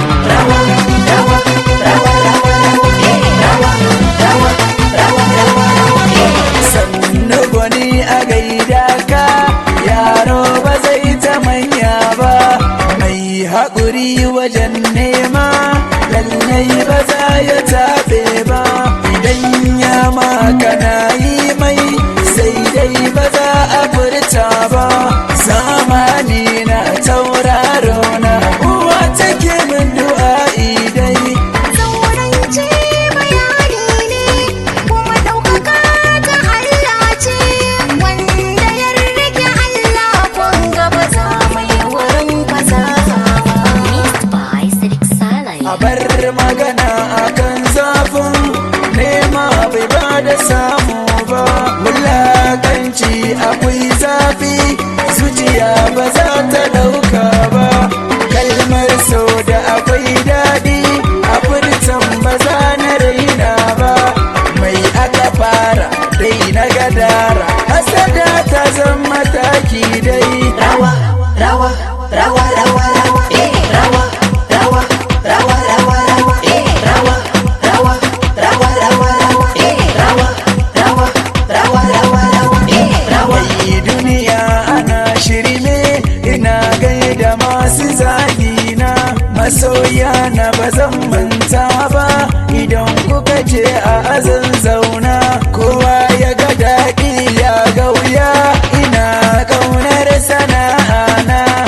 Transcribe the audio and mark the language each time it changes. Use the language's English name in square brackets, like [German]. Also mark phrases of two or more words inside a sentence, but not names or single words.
[Hausa] Rawa, rawa, rawa, rawa, rawa, eh, rawa, rawa, rawa, rawa, rawa, eh. Sannu gwani a gaida ka, yaro ba zai ta manya ba, mai haƙuri wajen nema, lallai ba za ya taɓe ba. Idan ya ma kana yi mai, sai dai ba za a furta ba. Zamani na tauraro na, uwa take min du'a'i dai. Zaurance bayani ne. Kuma ɗaukaka ta Allah ce, wanda ya rike Allah kun ga ba za mu yi wurin kasawa ba. [English] Mixed by Sadiq Saleh. [Hausa] A bar magana akan zafin nema bai ba da samu ba. Wulakanci akwai zafi, Zuciya ba za ta ɗauka ba, kalmar so da akwai daɗi, a furtan ba za na raina ba. Mai aka fara, dai na gadara, hasada ta zama taki dai. Rawa, rawa, rawa, rawa, rawa, eh, rawa, rawa, rawa, rawa, rawa, eh, rawa, Rawa, rawa, rawa, rawa, eh, rawa, rawa, rawa, rawa, eh, rawa. Wai duniya ana shirme, ina gaida masu zagina. Masoya na ba zan manta ba, idan kuka je a azan zauna. Kowa ya ga daɗi ya ga wuya, ina ƙaunar sana'ana.